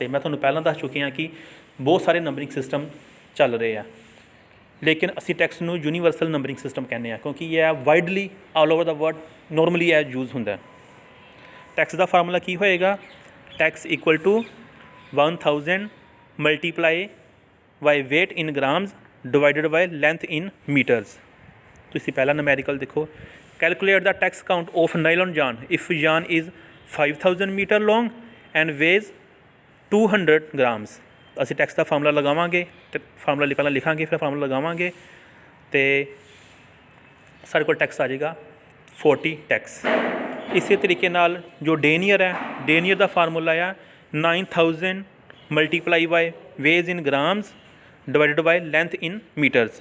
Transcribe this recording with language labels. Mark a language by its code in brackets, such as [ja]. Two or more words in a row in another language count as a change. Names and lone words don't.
[pa] ਮੈਂ ਤੁਹਾਨੂੰ ਪਹਿਲਾਂ ਦੱਸ ਚੁੱਕਿਆ ਕਿ ਬਹੁਤ ਸਾਰੇ ਨੰਬਰਿੰਗ ਸਿਸਟਮ ਚੱਲ ਰਹੇ ਆ, ਲੇਕਿਨ ਅਸੀਂ ਟੈਕਸ ਨੂੰ [en] universal numbering system [pa] ਕਹਿੰਦੇ ਹਾਂ ਕਿਉਂਕਿ ਇਹ [en] widely all over the world normally [pa] ਇਹ ਯੂਜ਼ ਹੁੰਦਾ। ਟੈਕਸ ਦਾ ਫਾਰਮੂਲਾ ਕੀ ਹੋਏਗਾ? [en] tex equal to 1000 multiply by weight in grams divided by length in meters। [pa] ਤੁਸੀਂ ਪਹਿਲਾ ਨੁਮੈਰੀਕਲ ਦੇਖੋ। [en] calculate the tex count of nylon yarn if yarn is 5000 metre long and weighs 200 grams. [pa] ਅਸੀਂ ਟੈਕਸ ਦਾ ਫਾਰਮੂਲਾ ਲਗਾਵਾਂਗੇ ਅਤੇ ਫਾਰਮੂਲਾ ਪਹਿਲਾਂ ਲਿਖਾਂਗੇ ਫਿਰ ਫਾਰਮੂਲਾ ਲਗਾਵਾਂਗੇ ਅਤੇ ਸਾਡੇ ਕੋਲ ਟੈਕਸ ਆ ਜਾਏਗਾ 40 ਟੈਕਸ। ਇਸੇ ਤਰੀਕੇ ਨਾਲ ਜੋ ਡੇਨੀਅਰ ਹੈ, ਡੇਨੀਅਰ ਦਾ ਫਾਰਮੂਲਾ ਆ [en] 9000 multiply by weighs in grams divided by length in meters.